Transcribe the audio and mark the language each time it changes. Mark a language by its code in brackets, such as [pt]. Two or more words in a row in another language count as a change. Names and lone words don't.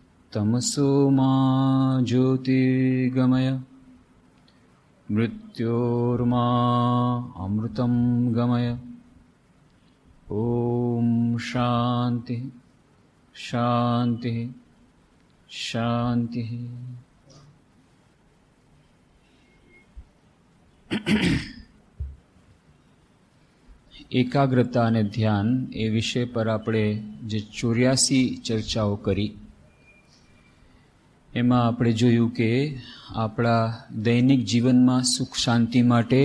[sa] तमसो मा ज्योतिर्गमय मृत्योर्मा अमृतं गमय। ओम शांति शांति शांति। [gu] એકાગ્રતા અને ધ્યાન એ વિષય પર આપણે જે 84 ચર્ચાઓ કરી એમાં આપણે જોયું કે આપણા દૈનિક જીવનમાં સુખ શાંતિ માટે